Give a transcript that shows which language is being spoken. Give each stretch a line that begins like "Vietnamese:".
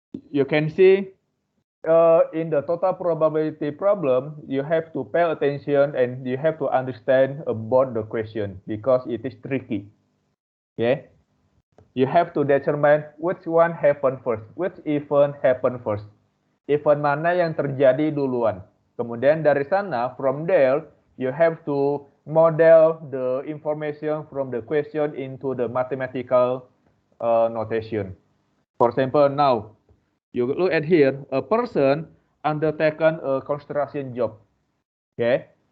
English: You can see in the total probability problem, you have to pay attention and you have to understand about the question because it is tricky. Okay, you have to determine which one happen first, which event happen first.
Indonesian: Event mana yang terjadi duluan. Kemudian dari sana,
English: from there, you have to model the information from the question into the mathematical notation. For example, now, you look at here, a person undertaken a construction job, okay?